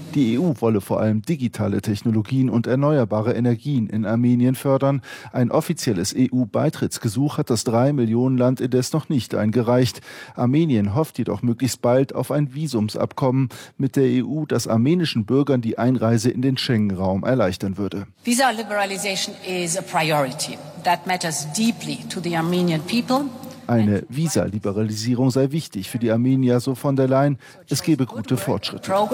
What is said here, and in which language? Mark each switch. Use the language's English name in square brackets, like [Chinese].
[German] Die EU wolle vor allem digitale Technologien und erneuerbare Energien in Armenien fördern. Ein offizielles EU-Beitrittsgesuch hat das 3-Millionen-Land indes noch nicht eingereicht. Armenien hofft jedoch möglichst bald auf ein Visumsabkommen mit der EU, das armenischen Bürgern die Einreise in den Schengen-Raum erleichtern würde. [English] Visa liberalization is a priority that matters deeply to the Armenian people. [German] Eine Visa-Liberalisierung sei wichtig für die Armenier, so von der Leyen. Es gebe gute Fortschritte.